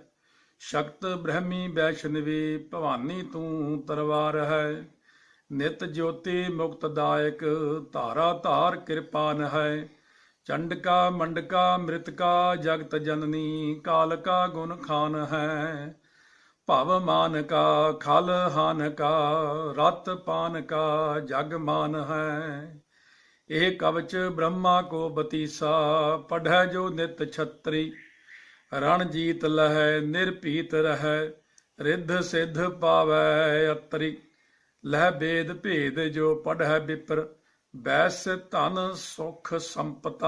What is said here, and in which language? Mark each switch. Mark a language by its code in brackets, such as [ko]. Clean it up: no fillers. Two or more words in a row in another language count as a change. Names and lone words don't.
[bra] ਸ਼ਕਤ ਬ੍ਰਹਮੀ ਵੈਸ਼ਨਵੀ, ਭਵਾਨੀ ਤੂੰ ਤਰਵਾਰ ਹੈ। ਨਿਤ ਜੋਤੀ ਮੁਕਤਦਾਇਕ, ਧਾਰਾ ਧਾਰ ਕਿਰਪਾਨ ਹੈ। ਚੰਡਕਾ ਮੰਡਕਾ ਮ੍ਰਿਤਕਾ ਜਗਤ ਜਨਨੀ, ਕਾਲ ਕਾ ਗੁਣ ਖਾਨ ਹੈ। ਭਵ मान का खल हान का रत पान का जग मान है। ਇਹ ਕਵਚ ਬ੍ਰਹਮਾ ਕੋ ਬਤੀਸਾ ਪੜ੍ਹੈ ਜੋ ਨਿਤ ਛਤਰੀ। ਰਣ ਜੀਤ ਲਹੈ ਨਿਰਭੀਤ ਰਹੈ ਰਿੱਧ ਸਿੱਧ ਪਾਵੈ ਅਤਰੀ। ਲਹਿ ਬੇਦ ਭੇਦ ਜੋ ਪੜ੍ਹੈ ਵਿਪਰ ਬੈਸ ਧਨ ਸੁਖ ਸੰਪਤਾ।